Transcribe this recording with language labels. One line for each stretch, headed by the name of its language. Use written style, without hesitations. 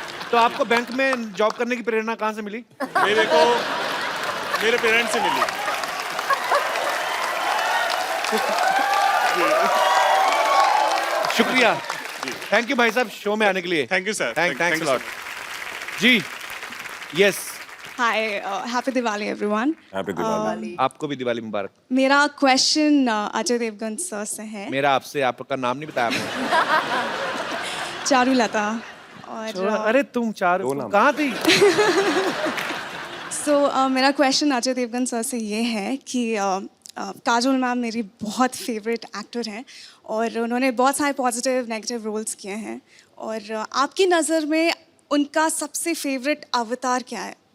Hindi: तो आपको बैंक में जॉब करने की प्रेरणा कहाँ से मिली? मेरे को मेरे पेरेंट्स से मिली। शुक्रिया।
English: thank you
Hindi: भाई साहब शो में आने के लिए।
English: Thank you sir. Thanks lot जी। Yes, Hi, happy Diwali everyone. Happy Diwali.
Hindi: आपको भी दिवाली मुबारक। मेरा क्वेश्चन अजय देवगन सर से है। मेरा आपसे, आपका नाम नहीं बताया आपने। चारुलता। और अरे तुम चार दो नाम। कहाँ थी? मेरा क्वेश्चन अजय देवगन सर से ये है कि काजोल मैम मेरी बहुत फेवरेट एक्टर हैं और उन्होंने बहुत सारे पॉजिटिव नेगेटिव रोल्स किए हैं और आपकी नज़र में उनका सबसे फेवरेट अवतार क्या है?